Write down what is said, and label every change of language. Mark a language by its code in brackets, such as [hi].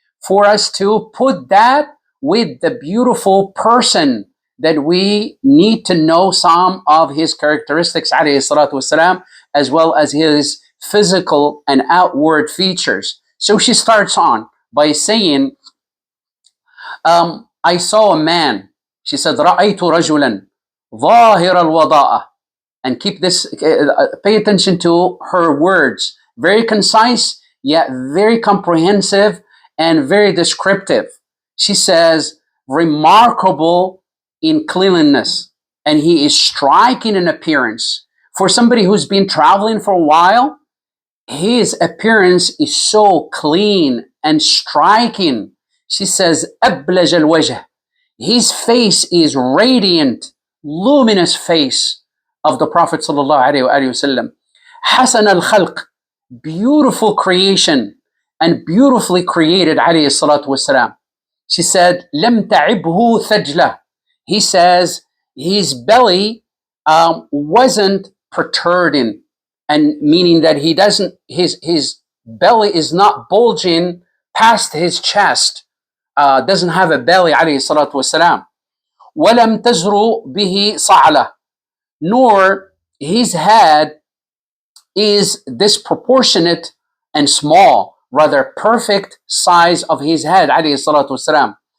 [en] for us to put that with the beautiful person that we need to know some of his characteristics, والسلام, as well as his physical and outward features. So she starts on by saying, I saw a man. She said, [ar] رأيت رجلا ظاهر الوضاءة. [en] And keep this, pay attention to her words. Very concise, yet very comprehensive and very descriptive. She says, remarkable in cleanliness, and he is striking in appearance. For somebody who's been traveling for a while, his appearance is so clean and striking. She says, [ar] أبلج الوجه. [en] His face is radiant, luminous face of the Prophet ﷺ. [ar] حسن الخلق, [en] beautiful creation and beautifully created [ar] عليه الصلاة والسلام. [en] She said, [ar] لم تعبه ثجلة. [en] He says his belly wasn't protruding, and meaning that he doesn't, his belly is not bulging past his chest, doesn't have a belly [ar] عليه الصلاة والسلام. ولم تزر به صعلة, [en] nor his head is disproportionate and small, rather perfect size of his head [ar] عليه الصلاة والسلام.